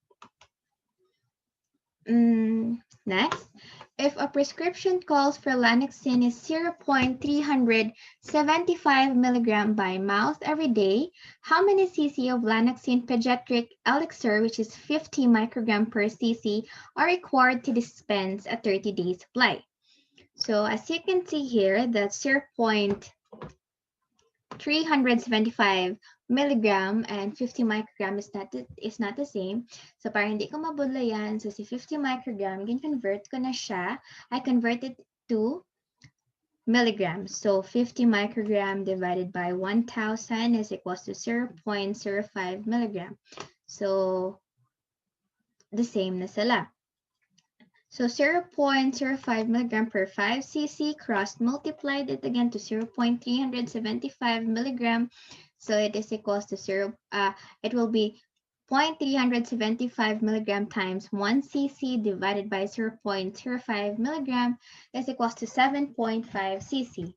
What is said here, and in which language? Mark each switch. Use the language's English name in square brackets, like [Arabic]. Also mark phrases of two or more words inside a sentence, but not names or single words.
[English] Next, if a prescription calls for Lanaxin is 0.375 milligram by mouth every day, how many cc of Lanaxin pediatric elixir, which is 50 microgram per cc, are required to dispense a 30-day supply? So as you can see here, that 0.375 milligram and 50 microgram is not the same. [Hiligaynon] So para hindi ko mabudlayan, so si 50 microgram, gin-convert ko na siya. [English] I converted to milligrams. So 50 microgram divided by 1,000 is equals to 0.05 milligram. So the same [Hiligaynon] na sila. [English] So 0.05 milligram per 5 cc cross multiplied it again to 0.375 milligram. So it is equals to it will be 0.375 milligram times 1 cc divided by 0.05 milligram is equals to 7.5 cc.